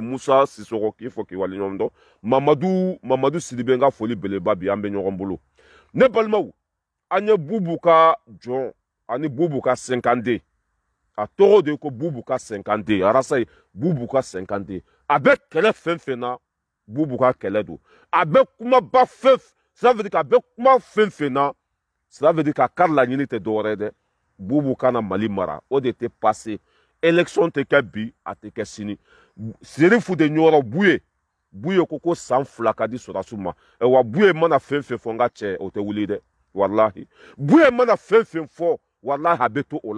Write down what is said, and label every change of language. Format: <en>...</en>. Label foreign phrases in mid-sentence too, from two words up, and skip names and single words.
<bm>Musa Sisoko k'i fo k'i waleɲuman dɔn. Mamadu Sidibe ka foli beleba bi an bɛ ɲɔgɔn bolo. Ne balimaw an ye Bubu ka jɔn ani Bubu ka 50. A tɔgɔ de ko Bubu ka 50. Arasa ye Bubu ka 50. A bɛ kɛlɛ fɛn fɛn na Bubu ka kɛlɛ don. A bɛ kumaba fɛn</bm> <fr>ça veut dire</fr> <bm>k'a bɛ kuma fɛn fɛn na</bm> <fr>ça veut dire</fr> <bm>k'a ka laɲini tɛ dɔwɛrɛ dɛ. Bubu kana Mali mara o de tɛ passé. Élection tɛ kɛ bi a tɛ kɛ sini. Serifu de ɲɔgɔn Buye ko san 2 ka di Sɔrɔdasiw ma. Wa Buye mana fɛn fɛn fɔ n ka cɛ o tɛ wuli dɛ. Walahi. Buye mana fɛn fɛn fɔ walahi a bɛ to o la.</bm>